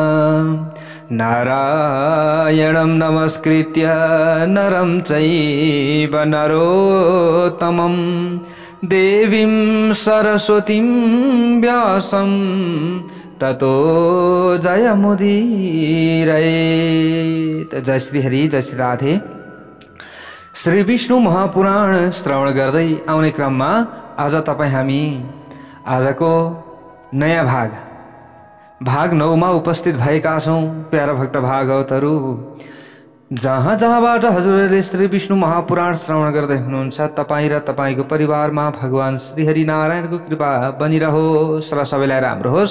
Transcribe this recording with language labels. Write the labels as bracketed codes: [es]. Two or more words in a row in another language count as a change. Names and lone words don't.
[sa] नारायणं नमस्कृत्य नरं चैव नरोत्तमं देवीं सरस्वतीं व्यासं ततो जयमुदीरयेत्। [ne] जय श्री हरि, जय श्री राधे। श्री विष्णु महापुराण श्रवण गर्दै आउने क्रममा आज हामी आजको नयाँ भाग 9 मा उपस्थित भएका छौं। प्यारा भक्त भागवतहरू, जहाँ जहाँबाट हजुरहरूले श्री विष्णु महापुराण श्रवण गर्दै हुनुहुन्छ, तपाईँ र तपाईको परिवारमा भगवान श्री हरि नारायणको कृपा बनिरहोस् र सबैलाई राम्रो होस्।